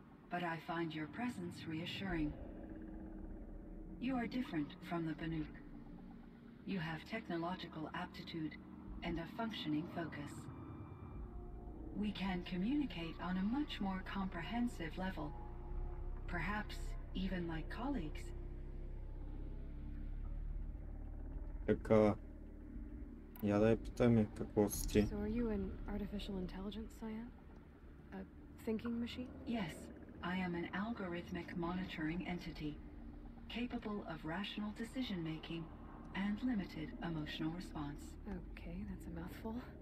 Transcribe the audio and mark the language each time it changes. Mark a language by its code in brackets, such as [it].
[en] But I find your presence reassuring. You are different from the Banuk. You have technological aptitude and a functioning focus. We can communicate on a much more comprehensive level. Perhaps even like colleagues. [bg] Така, я да я питаме какво си ти. [en] So are you an artificial intelligence, Cyan? A thinking machine? Yes, I am an algorithmic monitoring entity, capable of rational decision-making and limited emotional response. Okay, that's a mouthful.